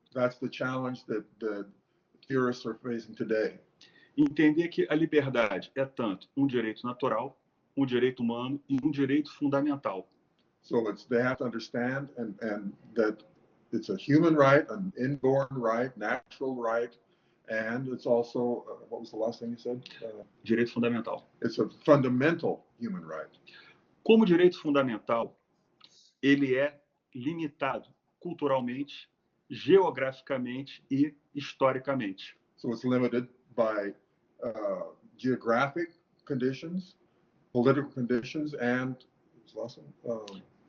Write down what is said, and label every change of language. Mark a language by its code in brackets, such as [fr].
[en] That's the challenge that the theorists are facing today. [pt] Entender que a liberdade é tanto um direito natural, um direito humano e um direito fundamental. [en] So they have to understand and that it's a human right, an inborn right, natural right, and it's also, what was the last thing you said? [pt] Direito fundamental. [en] It's a fundamental human right. [pt] Como direito fundamental, ele é limitado culturalmente, geograficamente e historicamente. [en] So it's limited by geographic conditions, political conditions, and what's the last one?